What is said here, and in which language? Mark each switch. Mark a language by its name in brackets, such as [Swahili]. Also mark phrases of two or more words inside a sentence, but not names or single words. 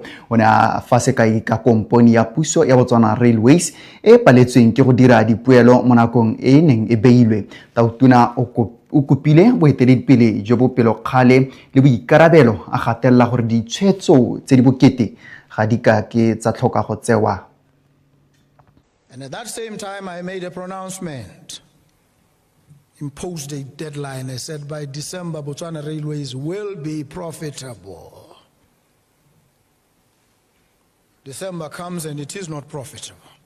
[Tswana] O ne a fa sekai ka komponi ya puso ya Botswana Railways e paletsweng ke go dira dipoelo mo nakong e neng e beilwe. Tautuna o kopile boeteledipele jo bo pelokgale le boikarabelo a gatelela gore ditshwetso tse di bokete ga di ka ke tsa tlhoka go tsewa. [English] And at that same time, I made a pronouncement, imposed a deadline. I said by December, Botswana Railways will be profitable. December comes and it is not profitable.